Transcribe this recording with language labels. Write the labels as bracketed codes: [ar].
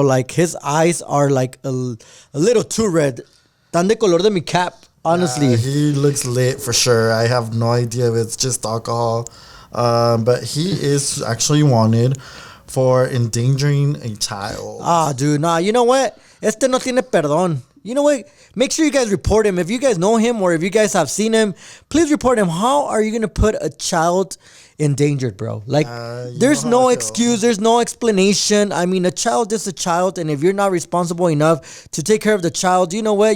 [en] Like, his eyes are like a little too red. [es] Tan de color de mi cap, [en] honestly. He looks lit for sure. I have no idea if it's just alcohol. But he is actually wanted for endangering a child. Dude, nah. You know what? [es] Este no tiene perdón. [en] You know what? Make sure you guys report him. If you guys know him or if you guys have seen him, please report him. How are you going to put a child endangered, bro? Like, there's no excuse. There's no explanation. I mean, a child is a child. And if you're not responsible enough to take care of the child, you know what?